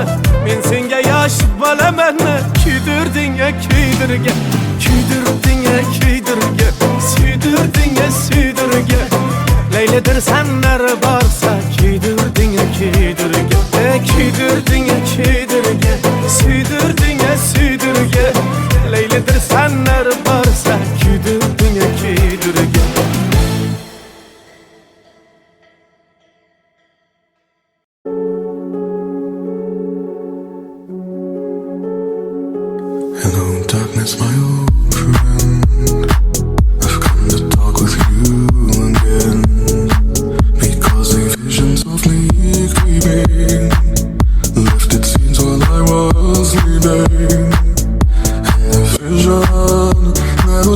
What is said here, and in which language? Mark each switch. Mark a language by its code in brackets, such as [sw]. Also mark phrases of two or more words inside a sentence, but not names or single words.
[uz] Men senga yosh bolamanmi? Kuydirding-a kuydirga, kuydirding-a kuydirga, suydirding-a suydirga. Laylidir sanlar borsa, kuydirding-a kuydirga. Kuydirding-a kuydirga, suydirding-a suydirga. Laylidir sanlar borsa, kuydirding-a kuydirga. [en] Hello, darkness, my old friend. I've come to talk with you again, because a vision softly creeping left its scenes while I was sleeping, and the vision